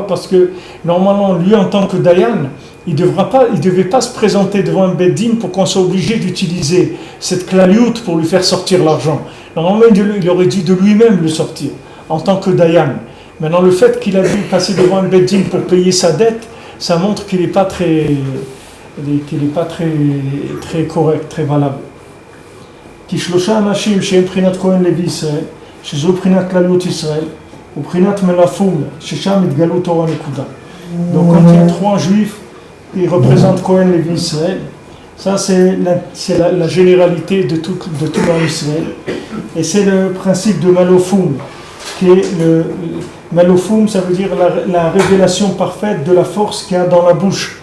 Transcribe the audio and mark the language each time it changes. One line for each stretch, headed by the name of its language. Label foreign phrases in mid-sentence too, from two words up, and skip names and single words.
French: Parce que normalement, lui en tant que dayan, il ne devait pas se présenter devant un beddin pour qu'on soit obligé d'utiliser cette klaliout pour lui faire sortir l'argent. Normalement, il aurait dû de lui-même le sortir, en tant que dayan. Maintenant, le fait qu'il a dû passer devant un beddin pour payer sa dette, ça montre qu'il n'est pas très correct, très valable.
Hebrew: כי שלושה אנשים שהם בחינת כהן לוי ישראל, שזו בחינת כלליות ישראל, ובחינת מלאפום, ששם התגלו תור הנקודה.
French: Donc quand il y a 3 juifs qui représentent Cohen Lévi Israël, ça c'est la généralité de tout Israël. Et c'est le principe de Malofoum, qui est Malofoum, ça veut dire la révélation parfaite de la force qu'il y a dans la bouche.